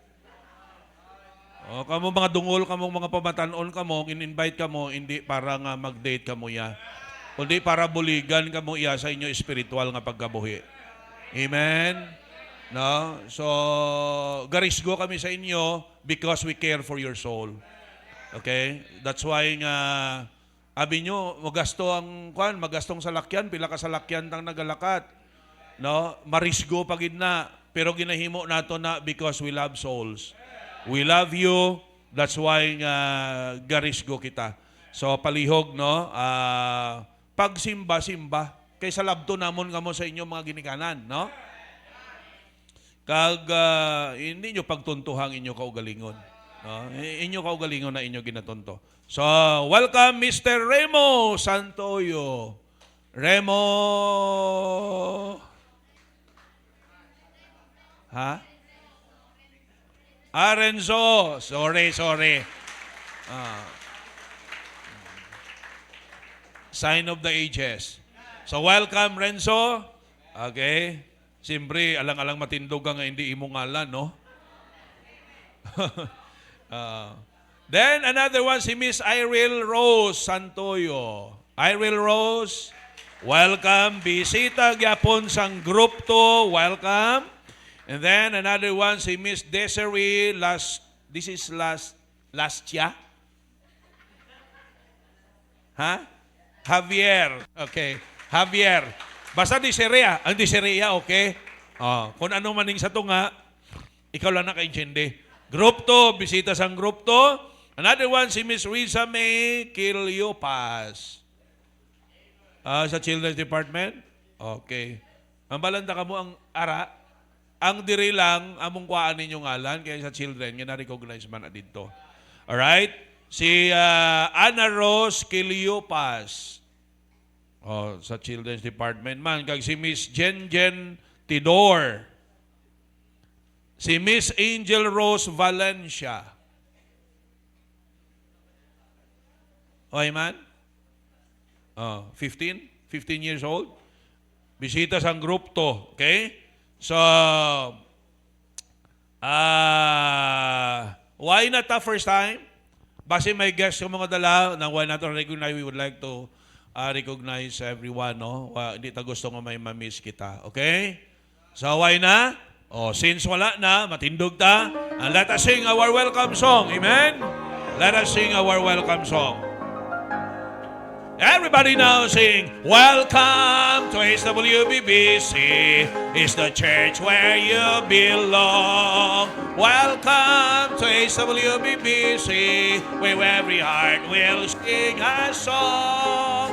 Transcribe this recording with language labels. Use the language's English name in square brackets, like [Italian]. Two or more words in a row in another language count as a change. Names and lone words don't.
[Hiligaynon] O, kamo mga dungol, kamo mga pamatanon kamo, in-invite kamo, hindi para nga mag-date kamo ya. Kundi para buligan kamo iya sa inyo espiritual nga pagkabuhi. [English] Amen? No? So, [Hiligaynon] garisgo kami sa inyo [English] because we care for your soul. Okay? That's why [Hiligaynon] nga, abi nyo, magastong salakyan, pila ka salakyan tang nagalakat. No? Marisgo pagid na, pero ginahimo nato na [English] because we love souls. We love you, that's why [Hiligaynon] garisgo kita. So palihog, no? Pagsimba-simba, kay sa labto namon kamo sa inyo mga ginikanan, no? Kag hindi nyo pagtuntuhang inyo kaugalingon. No? Inyo kaugalingon na inyo ginatunto. [English] So, welcome Mr. Remo Santoyo. Remo. Ha? Renzo. Sorry. Sign of the ages. So, welcome, Renzo. Okay. [Hiligaynon] Siyempre, alang-alang matindog ka nga hindi imo ngalan, no? [English] Then, another one, [Hiligaynon] si Miss Iril Rose Santoyo. Iril Rose, welcome. Bisita gyapon sang group 2. Welcome. [English] And then another one, [Hiligaynon] si Miss Desiree Lastia. Ha? Javier. Okay. Javier. Basta Desiree. Ang Desiree, okay? Kung ano maning sa tunga, ikaw lang nakaintindi. Group 2, bisita sang group 2. [English] Another one, [Hiligaynon] si Miss Riza May Kiliopas. Sa Children's Department? Okay. Ang balanda ka mo ang ara. Ang diri lang, among kuhaan ninyong ngalan, kaya sa children, nga na-recognize man na dito. Alright? Si Ana Rose Kiliopas. Sa Children's Department man. Kag si Miss Jen Tidor. Si Miss Angel Rose Valencia. Okay man? 15 years old. Bisita sa group 2. Okay? [English] So, why not the first time? [Filipino] Base may guest yung mga dala, [English] na why not recognize, we would like to recognize everyone, no? [Hiligaynon] Hindi ta gusto nga may mamiss kita. Okay? So, why na? Since wala na, matindog ta, [English] and let us sing our welcome song. Amen? Let us sing our welcome song. Everybody now sing, welcome to HWBBC. It's the church where you belong. Welcome to HWBBC, where every heart will sing a song.